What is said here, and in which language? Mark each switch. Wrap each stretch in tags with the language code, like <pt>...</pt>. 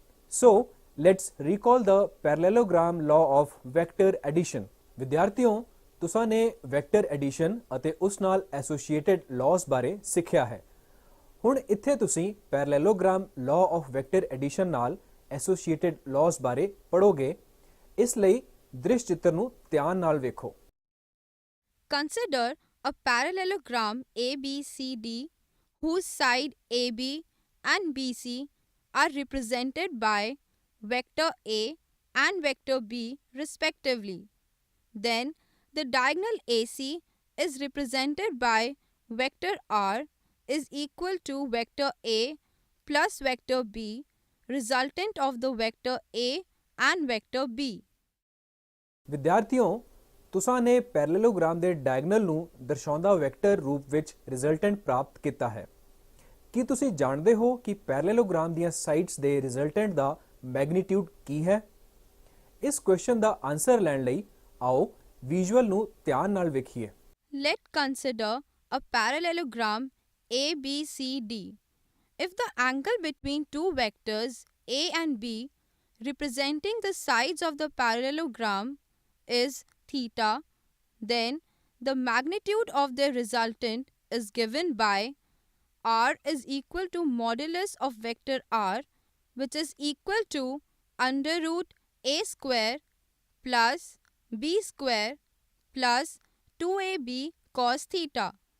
<en>So let's recall the parallelogram law of vector addition.</en> <pa>ਵਿਦਿਆਰਥੀਓ, ਤੁਸਾਂ ਨੇ vector edition ਅਤੇ ਉਸ ਨਾਲ ਐਸੋਸੀਏਟਡ ਲਾਅਸ ਬਾਰੇ ਸਿੱਖਿਆ ਹੈ। ਹੁਣ ਇੱਥੇ ਤੁਸੀਂ ਪੈਰਲੈਲੋਗ੍ਰਾਮ ਲਾਅ ਆਫ ਵੈਕਟਰ ਐਡੀਸ਼ਨ ਨਾਲ ਐਸੋਸੀਏਟਡ ਲਾਅਸ ਬਾਰੇ ਪੜ੍ਹੋਗੇ। ਇਸ ਲਈ ਦ੍ਰਿਸ਼ ਚਿੱਤਰ ਨੂੰ ਧਿਆਨ ਨਾਲ ਵੇਖੋ।</pa> <en>Consider a parallelogram ABCD whose side AB and BC are represented by vector A and vector B respectively. Then the diagonal AC is represented by vector R is equal to vector A plus vector B, resultant of the vector A and vector B.</en> <pa>ਵਿਦਿਆਰਥੀਓ, ਤੁਸਾਂ ਨੇ ਪੈਰਲੈਲੋਗ੍ਰਾਮ ਦੇ diagonal ਨੂੰ ਦਰਸਾਉਂਦਾ vector ਰੂਪ ਵਿੱਚ resultant ਪ੍ਰਾਪਤ ਕੀਤਾ ਹੈ। ਕੀ ਤੁਸੀਂ ਜਾਣਦੇ ਹੋ ਕਿ ਪੈਰਲੈਲੋਗ੍ਰਾਮ ਦੀਆਂ ਸਾਈਡਸ ਦੇ ਰਿਜ਼ਲਟੈਂਟ ਦਾ ਮੈਗਨੀਟਿਊਡ ਕੀ ਹੈ? ਇਸ ਕੁਐਸਚਨ ਦਾ ਆਨਸਰ ਲੈਣ ਲਈ ਆਓ ਵਿਜ਼ੂਅਲ ਨੂੰ ਧਿਆਨ ਨਾਲ ਵੇਖੀਏ।</pa> <en>Let's consider a parallelogram ABCD. If the angle between two vectors A and B representing the sides of the parallelogram is theta, then the magnitude of their resultant is given by R is equal to modulus of vector R, which is equal to under root A square plus B square plus 2AB cos theta.</en>